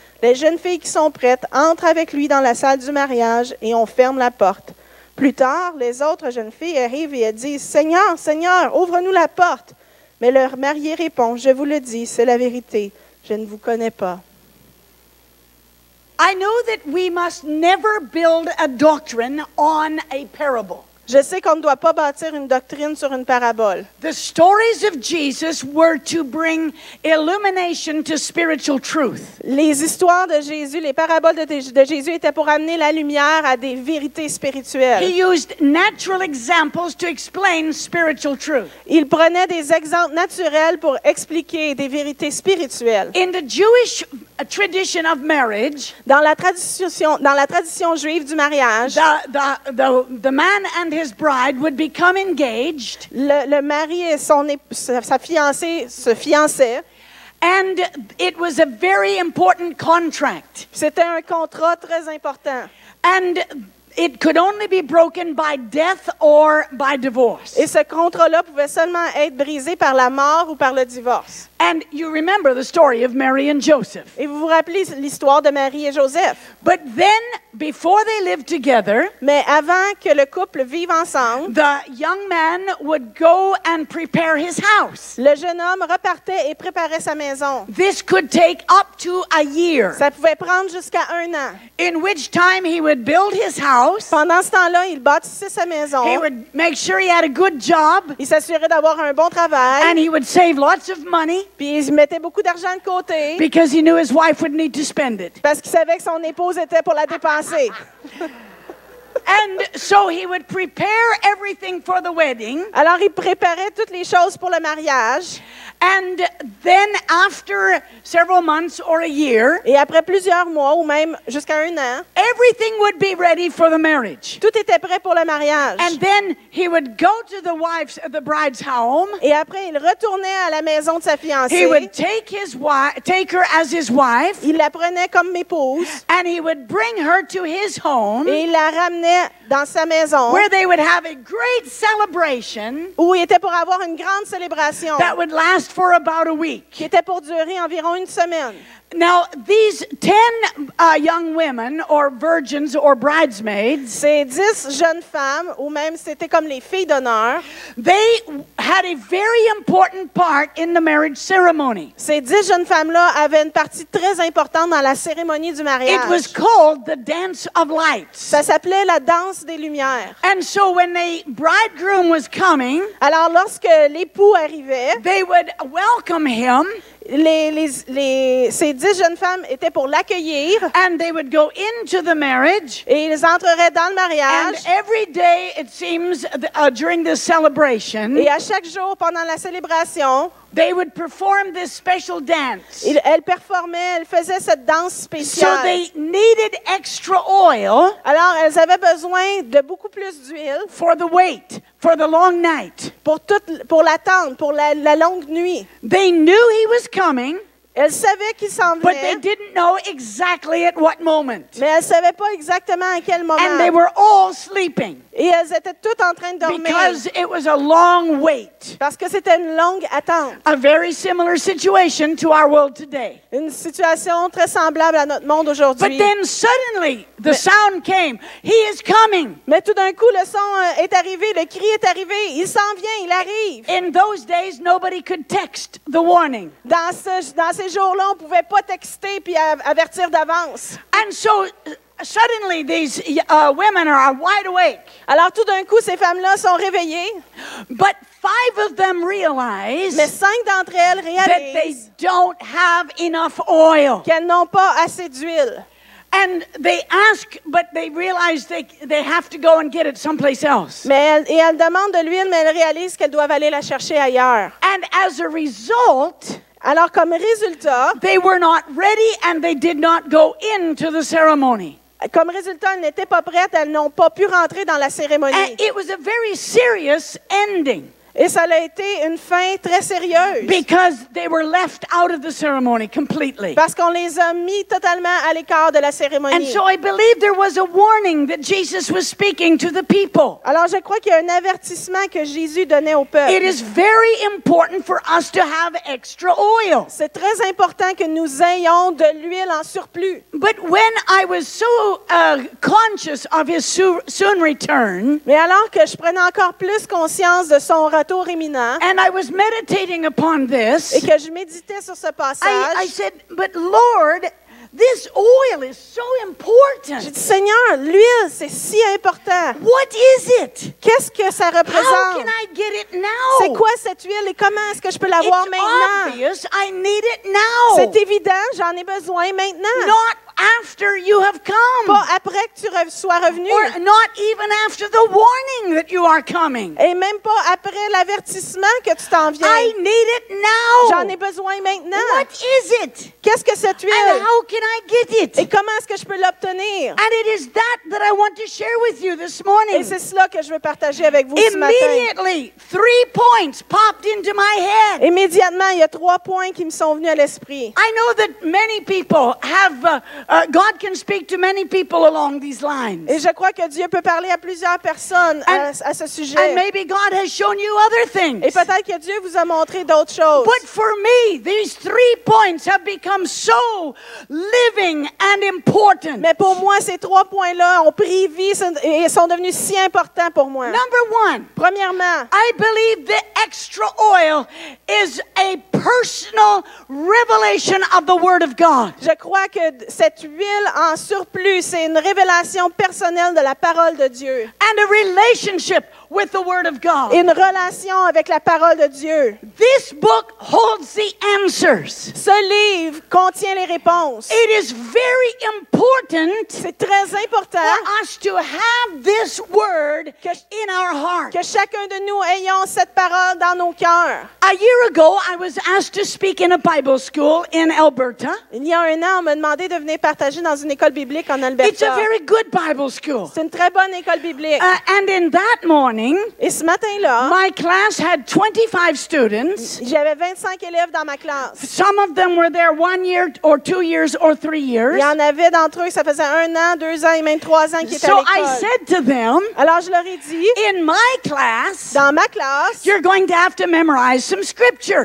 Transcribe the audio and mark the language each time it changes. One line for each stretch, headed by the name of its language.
French: Les jeunes filles qui sont prêtes entrent avec lui dans la salle du mariage et on ferme la porte. Plus tard, les autres jeunes filles arrivent et elles disent « Seigneur, Seigneur, ouvre-nous la porte !» Mais leur marié répond « Je vous le dis, c'est la vérité, je ne vous connais pas. »
English: I know that we must never build a doctrine on a parable.
French: Je sais qu'on ne doit pas bâtir une doctrine sur une parabole.
English: The stories of Jesus were to bring illumination to spiritual truth.
French: Les histoires de Jésus, les paraboles de Jésus étaient pour amener la lumière à des vérités spirituelles.
English: He used natural examples to explain spiritual truth.
French: Il prenait des exemples naturels pour expliquer des vérités spirituelles.
English: In the Jewish tradition of marriage,
French: Dans la tradition juive du mariage,
English: the man and his bride would become engaged,
French: le mari et sa fiancée se fiançaient.
English: and it was a very important contract.
French: C'était un contrat très important.
English: And it could only be broken by death or by divorce.
French: Et ce contrat-là pouvait seulement être brisé par la mort ou par le divorce.
English: And you remember the story of Mary and Joseph.
French: Et vous vous rappelez l'histoire de Marie et Joseph.
English: But then, before they lived together,
French: Mais avant que le couple vive ensemble,
English: the young man would go and prepare his house.
French: le jeune homme repartait et préparait sa maison.
English: This could take up to a year,
French: Ça pouvait prendre jusqu'à 1 an.
English: in which time he would build his house.
French: Pendant ce temps-là, il bâtissait sa maison.
English: He would make sure he had a good job,
French: Il s'assurait d'avoir un bon travail.
English: and he would save lots of money
French: Puis il mettait beaucoup d'argent de côté
English: because he knew his wife would need to spend it.
French: parce qu'il savait que son épouse était pour la dépenser.
English: And so he would prepare everything for the wedding.
French: Alors, il préparait toutes les choses pour le mariage.
English: And then after several months or a year,
French: Et après plusieurs mois ou même jusqu'à 1 an,
English: everything would be ready for the marriage.
French: tout était prêt pour le mariage.
English: And then he would go to the bride's home.
French: Et après, il retournait à la maison de sa fiancée.
English: would take her as his wife,
French: Il la prenait comme épouse
English: and he would bring her to his home,
French: et il la ramenait dans sa maison
English: where they would have a great celebration
French: où il était pour avoir une grande célébration
English: that would last for about a week.
French: qui était pour durer environ 1 semaine.
English: Now, these 10 young women, or virgins, or bridesmaids,
French: Ces 10 jeunes femmes, ou même c'était comme les filles d'honneur,
English: they had a very important part in the marriage ceremony.
French: ces 10 jeunes femmes-là avaient une partie très importante dans la cérémonie du
English: It was
French: mariage.
English: called the Dance of Lights.
French: Ça s'appelait la danse des lumières.
English: And so when the bridegroom was coming,
French: Alors, lorsque l'époux arrivait,
English: they would welcome him,
French: ces 10 jeunes femmes étaient pour l'accueillir
English: and they would go into the marriage.
French: et ils entreraient dans le mariage.
English: every day, it seems, during this celebration,
French: Et à chaque jour, pendant la célébration,
English: they would perform this special dance.
French: elles performaient, elles faisaient cette danse
English: So
French: spéciale.
English: they needed extra oil
French: Alors, elles avaient besoin de beaucoup plus d'huile
English: for the wait, for the long night.
French: pour l'attente, pour la longue nuit.
English: They knew he was coming,
French: Elles savaient qu'il s'en
English: but they
French: venait,
English: didn't know exactly at what moment.
French: mais elles ne savaient pas exactement à quel moment.
English: And they were all sleeping
French: Et elles étaient toutes en train de dormir
English: because it was a long wait.
French: parce que c'était une longue attente.
English: A very similar situation to our world today.
French: Une situation très semblable à notre monde
English: But
French: aujourd'hui.
English: then suddenly the sound came. He is coming.
French: Mais tout d'un coup, le son est arrivé, le cri est arrivé. Il s'en vient, il arrive.
English: In those days, nobody could text the warning.
French: Dans ces jours-là, on ne pouvait pas texter puis avertir d'avance.
English: And so suddenly these women are wide awake.
French: Alors tout d'un coup, ces femmes-là sont réveillées,
English: But 5 of them realize
French: mais 5 d'entre elles
English: that they
French: réalisent
English: don't have enough oil.
French: qu'elles n'ont pas assez d'huile.
English: And they ask, but they realize they have to go and get it someplace else.
French: Mais elles demandent de l'huile, mais elles réalisent qu'elles doivent aller la chercher ailleurs.
English: And as a result,
French: Alors comme résultat,
English: they were not ready and they did not go into the ceremony.
French: elles n'étaient pas prêtes, elles n'ont pas pu rentrer dans la cérémonie.
English: And it was a very serious ending.
French: Et ça a été une fin très sérieuse.
English: because they were left out of the ceremony completely.
French: Parce qu'on les a mis totalement à l'écart de la
English: And
French: cérémonie.
English: so I believe there was a warning that Jesus was speaking to the people.
French: Alors je crois qu'il y a un avertissement que Jésus donnait au
English: It
French: peuple.
English: is very important for us to have extra oil.
French: C'est très important que nous ayons de l'huile en surplus.
English: But when I was so conscious of his soon return,
French: Mais alors que je prenais encore plus conscience de son retour imminent
English: and I was meditating upon
French: et
English: this,
French: que je méditais sur ce
English: I
French: passage,
English: said, but Lord, this oil is so
French: j'ai
English: important.
French: dit, Seigneur, l'huile, c'est si important.
English: What is it?
French: Qu'est-ce que ça
English: How
French: représente?
English: can I get it now?
French: C'est quoi cette huile et comment est-ce que je peux l'avoir
English: It's
French: maintenant?
English: obvious I need it now.
French: C'est évident, j'en ai besoin maintenant.
English: Not after you have come.
French: Pas après que tu sois revenu.
English: Or not even after the warning that you are coming.
French: Et même pas après l'avertissement que tu t'en viens.
English: I need it now.
French: J'en ai besoin maintenant.
English: What is it?
French: Qu'est-ce que cette
English: And
French: huile?
English: how can I get it?
French: Et comment est-ce que je peux l'obtenir?
English: And it is that I want to share with you this morning.
French: Et c'est cela que je veux partager avec vous ce matin.
English: Immediately, 3 points popped into my head.
French: Immédiatement, il y a 3 points qui me sont venus à l'esprit.
English: I know that many people have, God can speak to many people along these lines.
French: Et je crois que Dieu peut parler à plusieurs personnes à ce
English: And
French: sujet.
English: maybe God has shown you other things.
French: Et peut-être que Dieu vous a montré d'autres choses.
English: But for me, these 3 points have become so living and important.
French: Mais pour moi, ces 3 points-là ont pris vie et sont devenus si importants pour moi.
English: Number 1,
French: Premièrement,
English: I believe the extra oil is a personal revelation of the Word of God.
French: je crois que cette huile en surplus, c'est une révélation personnelle de la parole de Dieu.
English: And a relationship with the Word of God.
French: Une relation avec la parole de Dieu.
English: This book holds the answers.
French: Ce livre contient les réponses.
English: It is very important
French: C'est très important
English: for us to have this Word in our heart.
French: que chacun de nous ayons cette parole dans nos cœurs.
English: A year ago, I was asked to speak in a Bible school in Alberta.
French: Il y a 1 an, on m'a demandé de venir partager dans une école biblique en
English: It's a
French: Alberta.
English: very good Bible school.
French: C'est une très bonne école biblique.
English: And in that morning,
French: Et ce matin-là,
English: my class had 25 students.
French: j'avais 25 élèves dans ma classe.
English: Some of them were there 1 year or 2 years or 3 years.
French: Il y en avait d'entre eux, ça faisait 1 an, 2 ans et même 3 ans qui étaient à
English: So I
French: l'école.
English: said to them,
French: Alors je leur ai dit,
English: in my class,
French: dans ma classe,
English: you're going to have to memorize some scriptures.